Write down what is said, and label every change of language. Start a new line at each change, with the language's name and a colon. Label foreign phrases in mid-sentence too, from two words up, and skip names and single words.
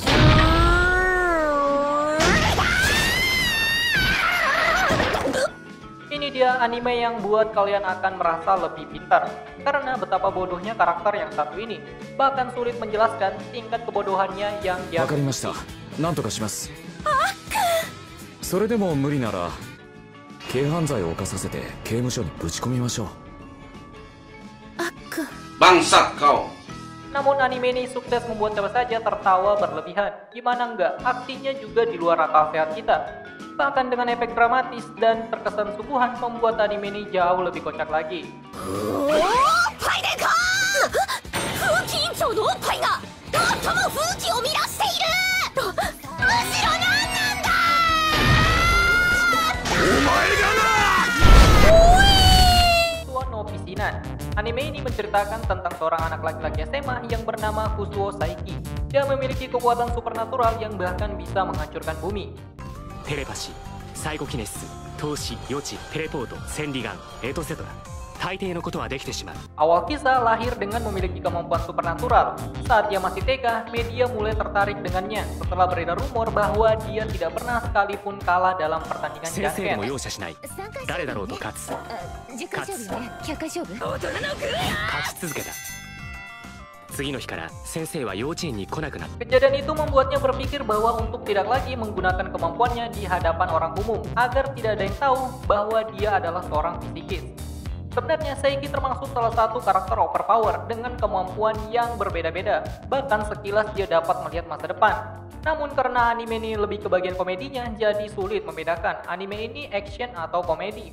Indonesian: Ini dia anime yang buat kalian akan merasa lebih pintar, karena betapa bodohnya karakter yang satu ini. Bahkan sulit menjelaskan tingkat kebodohannya yang dia...
Japanese: わかりました。なんとかします。それでも無理なら軽犯罪を犯させて刑務所にぶち込みましょう。
Indonesian: Bangsat kau. Namun anime ini sukses membuat siapa saja tertawa berlebihan. Gimana enggak, aksinya juga di luar akal sehat kita. Bahkan dengan efek dramatis dan terkesan suguhan membuat anime ini jauh lebih kocak lagi. Kusuo no Pisinan. Anime ini menceritakan tentang seorang anak laki-laki SMA yang bernama Kusuo Saiki. Dia memiliki kekuatan supernatural yang bahkan bisa menghancurkan bumi.
Japanese: テレパシー、サイコキネシス、透視、予知、テレポート、千里眼、エトセトラ。大抵のことはできてしまう。
Indonesian: Awal kisah lahir dengan memiliki kemampuan supernatural. Saat dia masih TK, media mulai tertarik dengannya setelah beredar rumor bahwa dia tidak pernah sekalipun kalah dalam pertandingan
Japanese: 先生で jangket. も容赦しない。誰だろうと勝つ。 10回勝負ね。100回勝負。勝ち続けた。次の日から先生は幼稚園に来なくなった。
Indonesian: Kejadian itu membuatnya berpikir bahwa untuk tidak lagi menggunakan kemampuannya di hadapan orang umum agar tidak ada yang tahu bahwa dia adalah seorang fisikis. Sebenarnya Saiki termasuk salah satu karakter overpower dengan kemampuan yang berbeda-beda. Bahkan sekilas dia dapat melihat masa depan. Namun karena anime ini lebih ke bagian komedinya, jadi sulit membedakan anime ini action atau komedi.